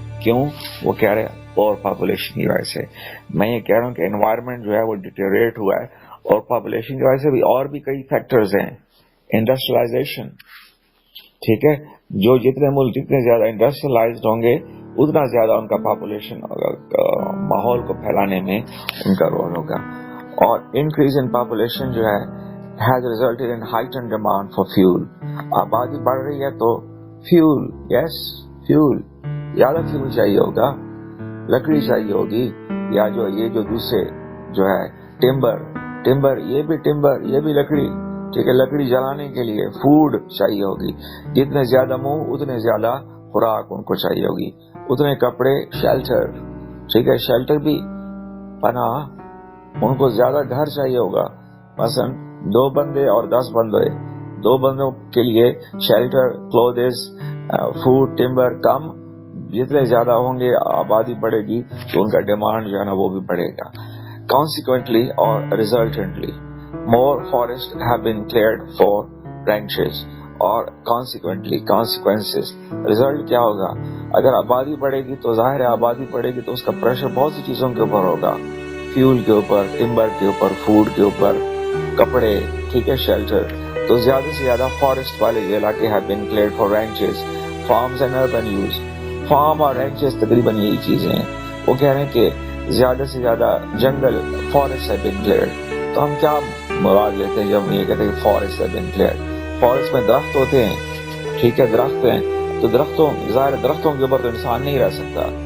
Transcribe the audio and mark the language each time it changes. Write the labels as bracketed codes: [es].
[ur] کیوں؟ وہ کہہ رہے ہیں اور پاپولیشن کی وجہ سے. میں یہ کہہ رہا ہوں کہ انوائرمنٹ جو ہے وہ ڈیٹیریٹ ہوا ہے, اور پاپولیشن کی وجہ سے بھی اور بھی کئی فیکٹرز ہیں. انڈسٹریلائزیشن, ٹھیک ہے, جو جتنے ملک جتنے زیادہ انڈسٹریلائزڈ ہوں گے اتنا زیادہ ان کا پاپولیشن ماحول کو پھیلانے میں ان کا رول ہوگا. [en] اور increase in population [ur] جو ہے [en] has resulted in heightened demand for fuel. [ur] آبادی بڑھ رہی ہے تو فیول, یس فیول, زیادہ فیول چاہیے ہوگا, لکڑی چاہیے ہوگی, یا یہ جو دوسرے جو ہے ٹمبر یہ بھی لکڑی. ٹھیک ہے, لکڑی جلانے کے لیے فوڈ چاہیے ہوگی. جتنے زیادہ منہ اتنے زیادہ خوراک ان کو چاہیے ہوگی, اتنے کپڑے, شیلٹر. ٹھیک ہے, شیلٹر بھی پناہ, ان کو زیادہ گھر چاہیے ہوگا. مثلا 2 بندے اور 10 بندے, 2 بندوں کے لیے شیلٹر, کلوتھز, فوڈ, ٹمبر کم. جتنے زیادہ ہوں گے آبادی بڑھے گی تو ان کا ڈیمانڈ جو ہے نا وہ بھی بڑھے گا. [en] Consequently or resultantly, more forests have been cleared for ranches. [ur] اور consequences, result کیا ہوگا, اگر آبادی بڑھے گی تو ظاہر ہے آبادی بڑھے گی تو اس کا پریشر بہت سی چیزوں کے اوپر ہوگا, فیول کے اوپر, ٹمبر کے اوپر, فوڈ کے اوپر, کپڑے. ٹھیک ہے, شیلٹر. تو زیادہ سے زیادہ فارسٹ والے علاقے [en] have been cleared for ranches, farms and urban use. [ur] Form اور رینچز تقریباً یہی چیزیں ہیں. وہ کہہ رہے ہیں کہ زیادہ سے زیادہ جنگل, فارسٹ [en] have been cleared. [ur] تو ہم کیا مراد لیتے ہیں جب ہم یہ کہتے ہیں کہ forest [en] have been cleared؟ [ur] Forest میں درخت ہوتے ہیں, ٹھیک ہے, درخت ہیں, تو درختوں کے اوپر تو انسان نہیں رہ سکتا.